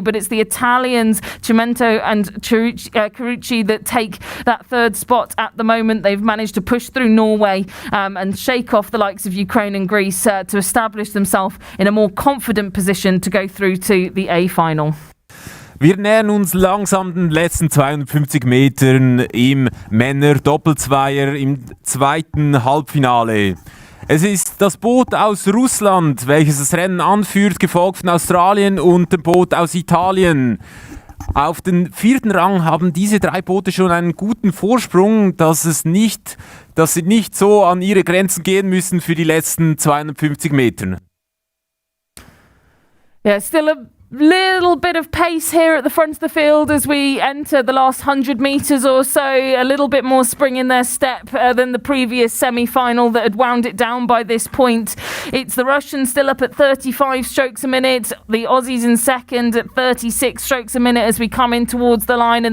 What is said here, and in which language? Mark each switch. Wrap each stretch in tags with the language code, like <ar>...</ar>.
<en>But it's the Italians, Cimento and Carucci, that take that third spot at the moment. They've managed to push through Norway and shake off the likes of Ukraine and Greece to establish themselves in a more confident position to go through to the A final.</en> <de>Wir nähern uns langsam den letzten 250 Metern im Männer-Doppelzweier im zweiten Halbfinale. Es ist das Boot aus Russland, welches das Rennen anführt, gefolgt von Australien und dem Boot aus Italien. Auf den 4. Rang haben diese 3 Boote schon einen guten Vorsprung, dass sie nicht so an ihre Grenzen gehen müssen für die letzten 250 Meter.</de> <en>Yeah, still a little bit of pace here at the front of the field as we enter the last 100 metres or so. A little bit more spring in their step than the previous semi-final that had wound it down by this point. It's the Russians still up at 35 strokes a minute. The Aussies in second at 36 strokes a minute as we come in towards the line.</en>